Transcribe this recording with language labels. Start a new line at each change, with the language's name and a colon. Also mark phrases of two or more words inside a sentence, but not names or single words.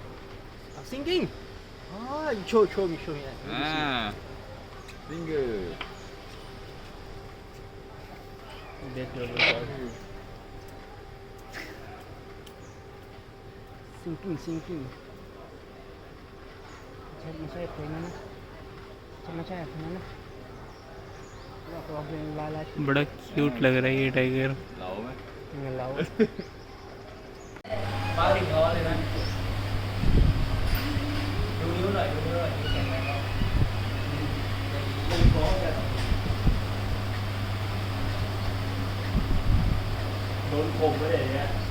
English: singing show me Ah, singer. That was a
Thai: singing ใช่ไม่ใช่เพลงนั้นนะใช่ไม่ใช่เพลงนั้นนะเราร้องเพลงลาย
Hindi: बड़ा क्यूट लग रहा है ये टाइगर। Lão में.
Thai: เงินเรา ป้าถึงล้อเลยนะดูนิ้วหน่อยดูนิ้วหน่อยแข็งแรงครับโดนข่มไปเลยเนี่ย